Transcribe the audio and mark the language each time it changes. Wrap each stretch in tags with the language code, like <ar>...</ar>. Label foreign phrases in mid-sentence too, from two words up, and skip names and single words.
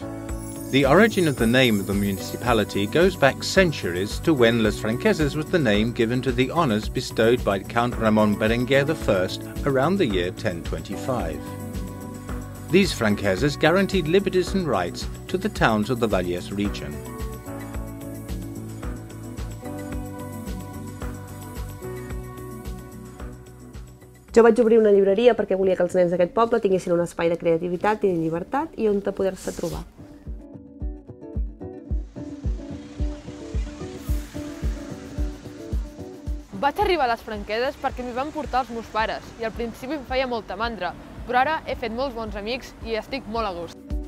<en>The origin of the name of the municipality goes back centuries to when Les Franqueses was the name given to the honours bestowed by Count Ramon Berenguer I around the year 1025. These Franqueses guaranteed liberties and rights to the towns of the Vallès region.</en> <ca>Jo vaig obrir una llibreria perquè volia que els nens d'aquest poble tinguessin un espai de creativitat i de llibertat i on poder-se trobar. Vaig arribar a les Franqueses perquè m'hi van portar els meus pares i al principi em feia molta mandra, però ara he fet molts bons amics i estic molt a gust.</ca>